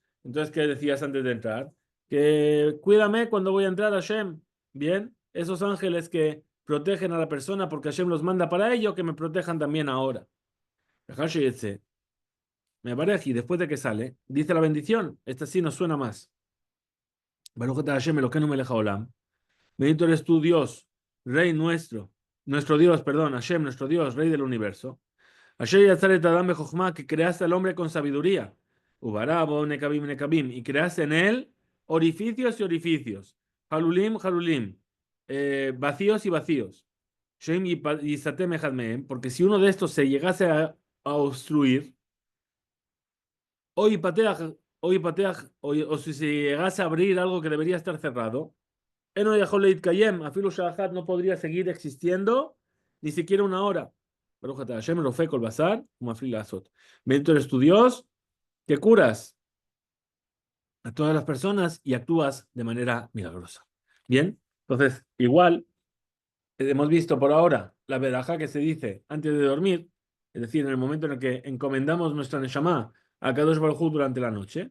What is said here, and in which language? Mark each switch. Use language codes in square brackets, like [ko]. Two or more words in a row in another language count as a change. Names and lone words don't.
[es] Entonces, ¿qué decías antes de entrar? Que cuídame cuando voy a entrar, Hashem. Bien, esos ángeles que protegen a la persona porque Hashem los manda para ello, que me protejan también ahora. Me parece, y después de que sale, dice la bendición. Esta sí nos suena más. [he] ברוך אתה ה' אלוקינו מלך העולם. [es] Bendito eres tu Dios, Rey nuestro Dios, perdón, Hashem, nuestro Dios, Rey del universo. [he] ה' יצרת אדם בחכמה, [es] que creaste al hombre con sabiduría. [he] וברא בו נקבים נקבים, [es] y creaste en él orificios y orificios. [he] חלולים, חלולים, [es] vacíos y vacíos. [he] שאם יסתם אחד מהם, [es] porque si uno de estos se llegase a obstruir, o si se llegase a abrir algo que debería estar cerrado, [he] אינו יכול לקיים, אפילו שעה, [es] no podría seguir existiendo ni siquiera una hora. [he] ברוך אתה ה', רופא כל בשר, ומפליא לעשות. [es] Bendito eres tu Dios, que curas a todas las personas y actúas de manera milagrosa. Bien, entonces, igual, hemos visto por ahora la verajá que se dice antes de dormir, es decir, en el momento en el que encomendamos nuestra Neshama a [he] קדוש ברוך הוא [es] durante la noche.